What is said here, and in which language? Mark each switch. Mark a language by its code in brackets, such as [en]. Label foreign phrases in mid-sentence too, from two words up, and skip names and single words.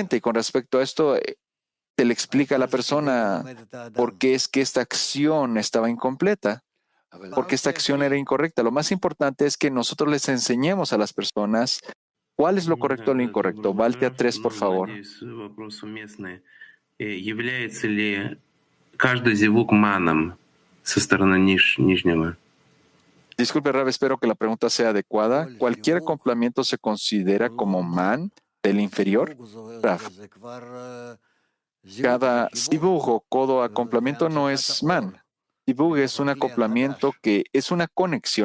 [es] Y con respecto a esto, se le explica a la persona por qué es que esta acción estaba incompleta, por qué esta acción era incorrecta. Lo más importante es que nosotros les enseñemos a las personas cuál es lo correcto y lo incorrecto. Valtea 3, por favor. [ru] Является ли каждый зевук маном со стороны нижнего? [es] Disculpe, Rav, espero que la pregunta sea adecuada. ¿Cualquier acoplamiento se considera como man del inferior? Rav. Cada sibug o codo acoplamiento no es man. Sibug es un acoplamiento que es una conexión.